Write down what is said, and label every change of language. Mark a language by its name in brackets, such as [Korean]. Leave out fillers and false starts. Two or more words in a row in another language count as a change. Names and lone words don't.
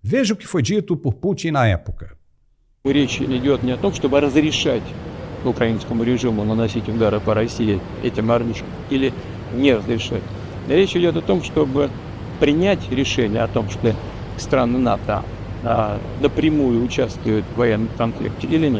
[Portuguese] Veja o que foi dito por Putin na época. [Russian] Речь идет не о том, чтобы разрешать украинскому режиму наносить удары по России этим армиям или не разрешать. Речь идет о том, чтобы принять решение о том, что страны НАТО напрямую участвуют в военном конфликте или нет.